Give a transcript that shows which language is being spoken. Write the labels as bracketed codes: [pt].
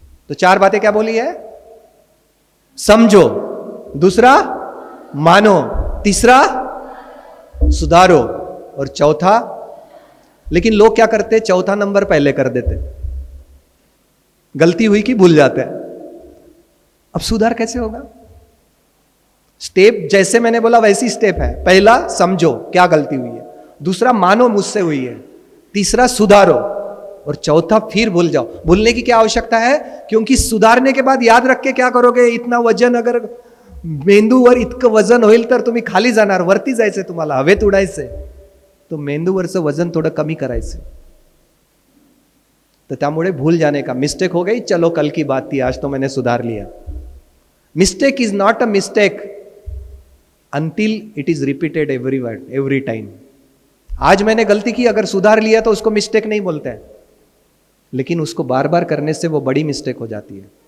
[hi] तो 4 बातें क्या बोली है? समझो, दूसरा मानो, तीसरा सुधारो, और चौथा, लेकिन लोग क्या करते, चौथा नंबर पहले कर देते, गलती हुई कि भूल जाते हैं। अब सुधार कैसे होगा? स्टेप जैसे मैंने बोला वैसी स्टेप है। पहला, समझो क्या गलती हुई है। दूसरा, मानो मुझसे हुई है। तीसरा, सुधारो, और चौथा, फिर भूल जाओ। भूलने की क्या आवश्यकता है? क्योंकि सुधारने के बाद याद रख के क्या करोगे? इतना वजन, [mr] अगर मेंदूवर इतकं वजन होईल तर तुम्ही खाली जाणार, वरती जायचंय तुम्हाला, हवेत उडायचंय। तो मेंदूवरचं वजन थोडं कमी करायचं। [hi] तो त्यामुळे भूल जाने का, मिस्टेक हो गई, चलो कल की बात थी, आज तो मैंने सुधार लिया। [en] Mistake is not a mistake until it is repeated every time. [hi] आज मैंने गलती की, अगर सुधार लिया तो उसको मिस्टेक नहीं बोलते हैं, लेकिन उसको बार बार करने से वो बड़ी मिस्टेक हो जाती है।